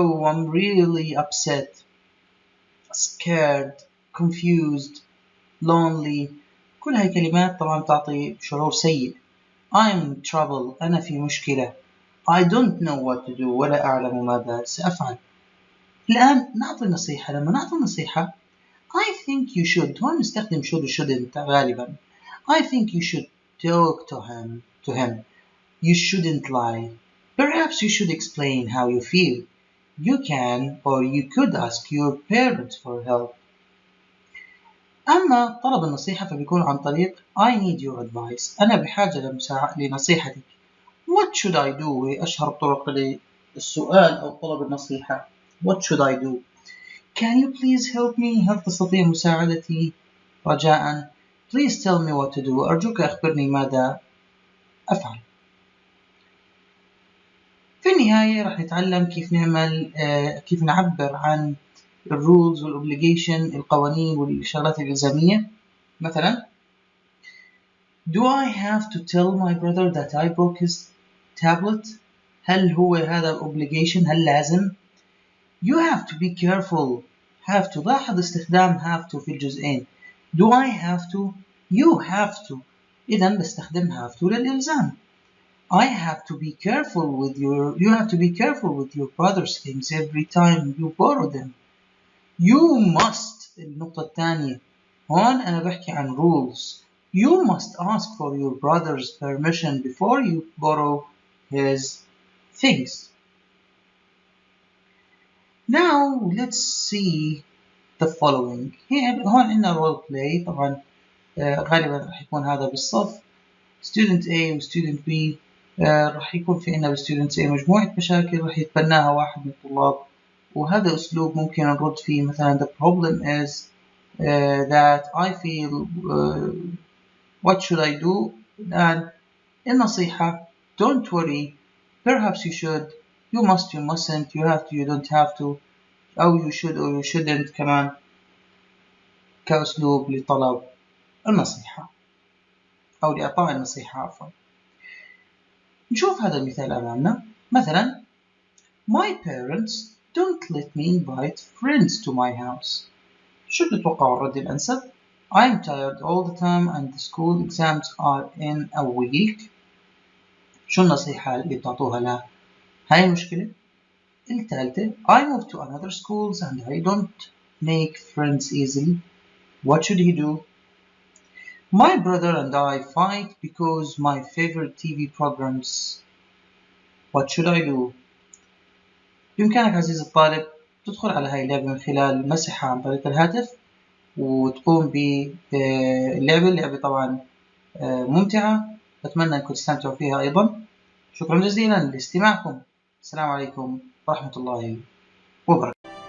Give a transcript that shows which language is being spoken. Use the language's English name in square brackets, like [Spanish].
[English] I'm really upset. Scared. Confused. Lonely. [Arabic] كل هاي كلمات طبعا تعطي شعور سيء. [English] I'm in trouble. [Arabic] أنا في مشكلة. [English] I don't know what to do. [Arabic] ولا أعلم ماذا سأفعل. الآن نعطي نصيحة. لما نعطي نصيحة [English] I think you should. [Arabic] هون نستخدم should و shouldn't غالبا. [English] I think you should talk to him. You shouldn't lie. Perhaps you should explain how you feel. You can or you could ask your parents for help. [Arabic] أما طلب النصيحة فبيكون عن طريق [English] I need your advice. [Arabic] أنا بحاجة لنصيحتك. [English] What should I do؟ [Arabic] هي أشهر طرق للسؤال أو طلب النصيحة. [English] What should I do؟ Can you please help me؟ [Arabic] هل تستطيع مساعدتي؟ رجاءً. [English] Please tell me what to do. [Arabic] أرجوك أخبرني ماذا أفعل. في النهاية راح نتعلم كيف نعبر عن الرولز والobligation، القوانين والشغلات الإلزامية. [English] مثلا Do I have to tell my brother that I broke his tablet؟ [Arabic] هل هو هذا obligation؟ هل لازم؟ [English] You have to be careful. have to. [Arabic] لاحظ استخدام have to في الجزئين. [English] Do I have to؟ You have to. [Arabic] إذا بستخدم have to للإلزام. [English] You have to be careful with your brother's things every time you borrow them. You must. [Arabic] النقطة الثانية هون أنا بحكي عن rules. [English] You must ask for your brother's permission before you borrow his things. Now let's see the following. [Arabic] هون عندنا role play. طبعا غالبا راح يكون هذا بالصف. [English] Student A و Student B. [Arabic] راح يكون في عندنا بالستودنت A مجموعة مشاكل راح يتبناها واحد من الطلاب، وهذا أسلوب ممكن نرد فيه. [English] مثلا the problem is that I feel what should I do. [Arabic] الآن النصيحة [English] don't worry, perhaps you should, you must, you mustn't, you have to, you don't have to، أو you should or you shouldn't [Arabic] كمان كأسلوب لطلب النصيحة أو لإعطاء النصيحة عفوا. نشوف هذا المثال أمامنا. [English] مثلا My parents don't let me invite friends to my house. [Arabic] شو بتتوقعوا الرد الأنسب؟ [English] I'm tired all the time and the school exams are in a week. [Arabic] شو النصيحة اللي بتعطوها لها؟ هاي المشكلة. [English] الثالثة I move to another schools and I don't make friends easily. What should he do? My brother and I fight because my favorite TV programs. What should I do? [Arabic] بإمكانك عزيزي الطالب تدخل على هاي اللعبة من خلال مسحها عن طريق الهاتف وتقوم باللعبة. اللعبة طبعا ممتعة، أتمنى أنكم تستمتعوا فيها أيضا. شكرا جزيلا لاستماعكم. السلام عليكم ورحمة الله وبركاته.